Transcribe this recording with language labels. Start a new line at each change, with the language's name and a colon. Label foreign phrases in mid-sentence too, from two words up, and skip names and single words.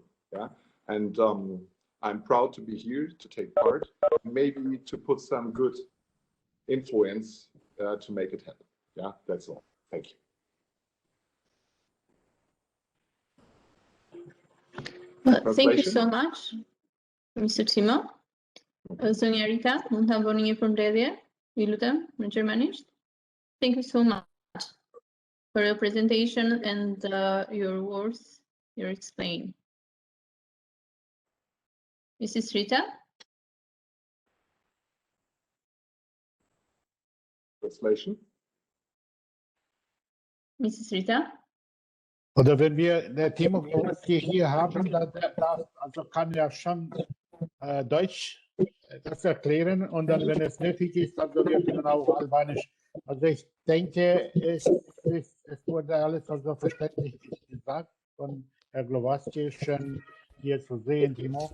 English: Yeah, and I'm proud to be here to take part, maybe to put some good influence to make it happen. Yeah, that's all. Thank you. Thank you so much, Mr. Timo.
Albanian: Zonja Rita, mund ta bëni një përmbledhje? Ju lutem, në gjermanisht.
English: Thank you so much for your presentation and your words you explained. Mrs. Rita? Translation. Mrs. Rita?
German: Oder wenn wir das Thema hier haben, also kann ja schon Deutsch das erklären und dann, wenn es nötig ist, also wir können auch Albanisch. Also ich denke, es wurde alles also verständlich gesagt von Herr Glowacki schon hier zu sehen, Timo.